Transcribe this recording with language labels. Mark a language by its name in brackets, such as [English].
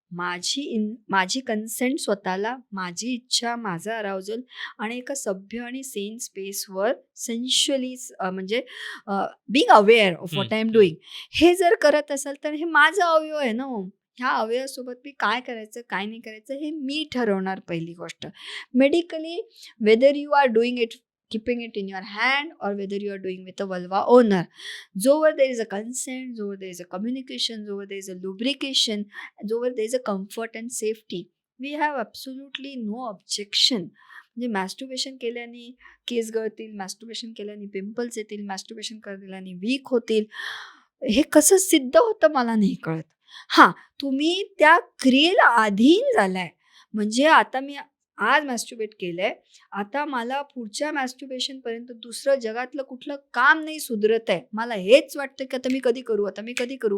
[Marathi] माझी कन्सेंट स्वतःला, माझी इच्छा, माझा अराउजल आणि एका सभ्य आणि सेन स्पेसवर सेन्शुअली म्हणजे [English] being aware of what I am doing, [Marathi] हे जर करत असाल तर हे माझा अवयव आहे ना. ह्या अवयवासोबत मी काय करायचं काय नाही करायचं हे मी ठरवणार. पहिली गोष्ट, medically [English] Whether you are doing it keeping it in your hand or whether you are doing with a vulva owner, जोवर there is a consent, जोवर there is a communication, जोवर there is a lubrication, जोवर there is a comfort and safety, we have absolutely no objection. [Marathi] म्हणजे मॅस्टुर्बेशन केल्याने केस गळतील, मॅस्टुर्बेशन केल्याने pimples येतील, मॅस्टुर्बेशन केल्याने weak होतील, हे कसं सिद्ध होतं मला नाही कळत. हां, तुम्ही त्या क्रियेला अधीन झालाय, म्हणजे आता मी आज मॅस्टुर्बेट केलंय, आता मला पुढच्या मॅस्टुर्बेशनपर्यंत दुसरं जगातलं कुठलं काम नाही सुधरत आहे, मला हेच वाटतं की आता मी कधी करू.